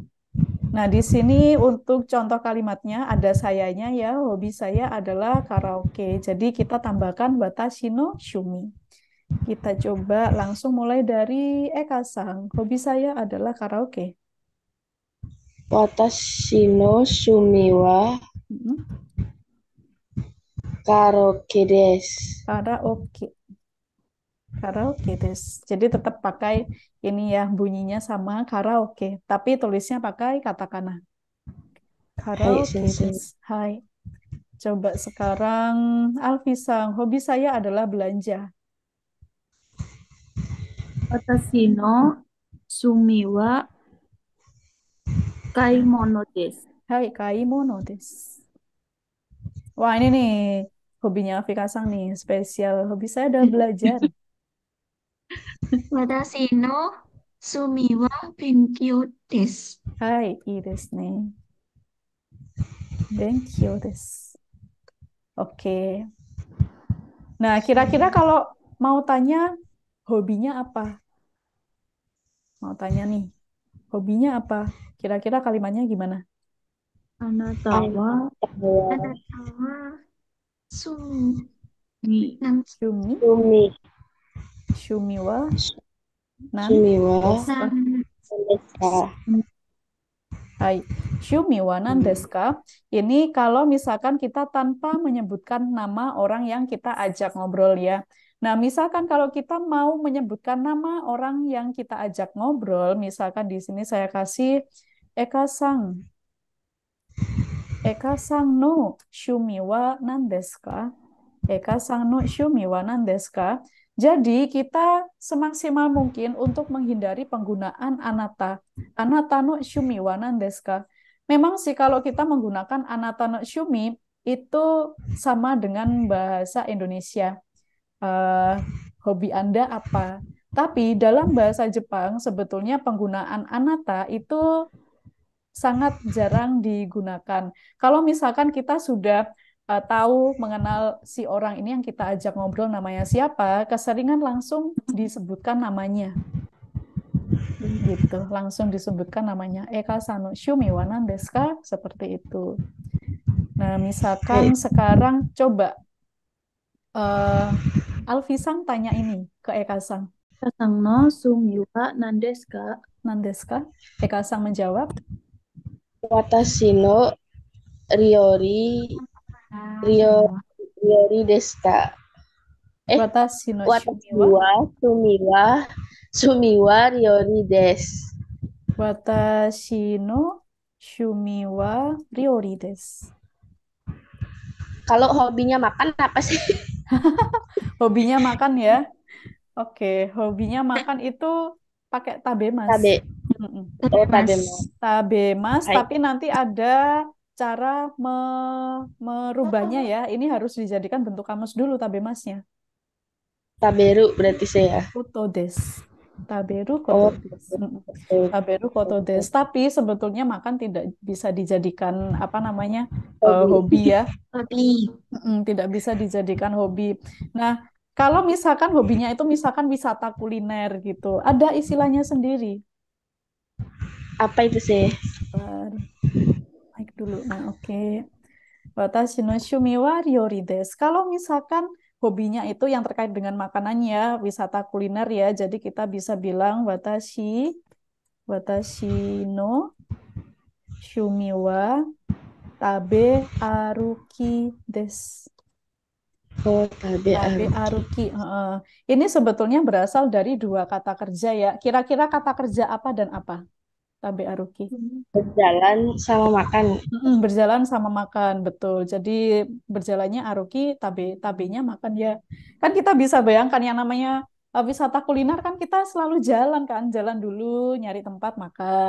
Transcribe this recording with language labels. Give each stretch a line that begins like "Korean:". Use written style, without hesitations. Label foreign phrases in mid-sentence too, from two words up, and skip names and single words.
Indonesian: Nah, di sini untuk contoh kalimatnya ada sayanya ya, hobi saya adalah karaoke. Jadi kita tambahkan
Japanese: 私の趣味.
Indonesian: Kita coba langsung mulai dari Eka-san. Hobi saya adalah karaoke.
Japanese: 私の趣味は Mm-mm. カラオケです. カラオケ。カラオケです.
Indonesian: Jadi tetap pakai ini ya, bunyinya sama karaoke, tapi tulisnya pakai katakana.
Japanese: Hai, Karaoke sensei. です。はい.
Indonesian: Coba sekarang Alfisang, hobi saya adalah belanja.
Japanese: 私の趣味は買い物です. はい、買い物です.
Indonesian: Wah, ini nih hobinya Alfikasang nih, spesial. Hobi saya adalah belajar.
Japanese: 私の趣味は勉強です. はい、いいですね。勉強です.
Indonesian: Oke. Nah, kira-kira kalau mau tanya hobinya apa? Mau tanya nih, hobinya apa? Kira-kira kalimatnya gimana?
Japanese: あなたはあなたは sumi Shumi, shumi 趣味は何趣味はですか? ですか? はい、趣味は何ですか?
Indonesian: Ini kalau misalkan kita tanpa menyebutkan nama orang yang kita ajak ngobrol ya. Nah, misalkan kalau kita mau menyebutkan nama orang yang kita ajak ngobrol, misalkan di sini saya kasih Eka-sang.
Japanese: Eka-sangの趣味は何ですか? Eka-sangの趣味は何ですか?
Indonesian: Jadi kita semaksimal mungkin untuk menghindari penggunaan anata.
Japanese: あなたの趣味は何ですか?
Indonesian: Memang sih kalau kita menggunakan
Japanese: あなたの趣味
Indonesian: itu sama dengan bahasa Indonesia. Hobi Anda apa? Tapi dalam bahasa Jepang sebetulnya penggunaan anata itu sangat jarang digunakan. Kalau misalkan kita sudah tahu mengenal si orang ini yang kita ajak ngobrol namanya siapa, keseringan langsung disebutkan namanya. Gitu, langsung disebutkan namanya.
Japanese: Eka Sanの趣味は何ですか?
Indonesian: Seperti itu. Nah, misalkan sekarang coba Alfisang tanya ini ke Eka Sang.
Japanese: 私の趣味は何ですか? 何ですか? Eka Sang menjawab, 私の料理料理ですか? 私の趣味 Watashi wa は趣味は料理です. 私の趣味は料理です.
Indonesian: Kalau hobinya makan apa sih? Hobinya makan ya. Oke, hobinya makan itu pakai tabemas.
Japanese: Tabe. Mm-mm. Oh, tabemas. Tabemas, Hai.
Indonesian: tapi nanti ada cara merubahnya ya. Ini harus dijadikan bentuk kamus dulu tabemasnya. Taberu berarti saya.
Japanese: ことです。食べる Oh, ことです. Mm-mm. 食べることです.
Indonesian: Tapi sebetulnya makan tidak bisa dijadikan apa namanya hobi. hobi ya. Hobi. Tidak bisa dijadikan hobi. Nah, kalau misalkan hobinya itu misalkan wisata kuliner gitu, ada istilahnya sendiri. Apa itu sih? Bentar, mic dulu. Nah, oke.
Japanese: 私の趣味は料理です.
Indonesian: Kalau misalkan hobinya itu yang terkait dengan makanannya, wisata kuliner ya, jadi kita bisa bilang
Japanese: 私の趣味は食べ歩きです. Oh, tabe Tabe aruki. aruki. Heeh.
Indonesian: Ini sebetulnya berasal dari dua kata kerja ya. Kira-kira kata kerja apa dan apa?
Japanese: 食べ歩き.
Indonesian: Berjalan sama makan. Berjalan sama makan, betul. Jadi berjalannya aruki, tabenya makan ya. Kan kita bisa bayangkan yang namanya wisata kuliner kan kita selalu jalan kan, jalan dulu nyari tempat makan.